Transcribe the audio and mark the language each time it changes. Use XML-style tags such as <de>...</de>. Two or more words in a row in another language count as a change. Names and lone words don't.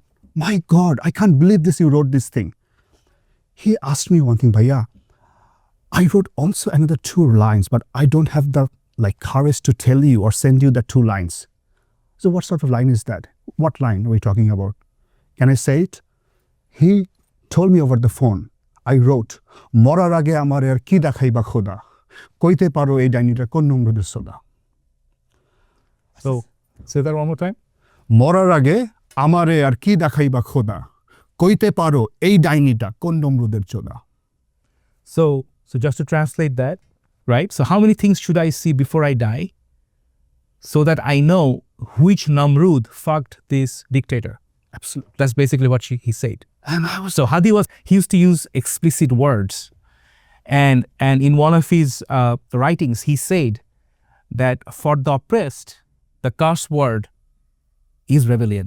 <en>My God, I can't believe this, you wrote this thing. He asked me one thing, Bhaiya, I wrote also another 2 lines, but I don't have the courage to tell you or send you the 2 lines. So what sort of line is that? What line are we talking about? Can I say it? He told me over the phone.</en> <bn>I wrote, মরার আগে আমার এর কি দেখাইবা খোদা, কইতে পারো এই ডাইনিটা কোন নমরুদের সোদা.</bn> <en>So, say that one more time.</en> <bn>মরার আগে আমার এর কি দেখাইবা খোদা, কইতে পারো এই ডাইনিটা কোন নমরুদের চোদা.</bn> <en>So just to translate that, right? So how many things should I see before I die so that I know which Namrud fucked this dictator? Absolutely. That's basically what he said. And I was so Hadi he used to use explicit words, and in one of his writings he said that for the oppressed, the curse word is rebellion.</en>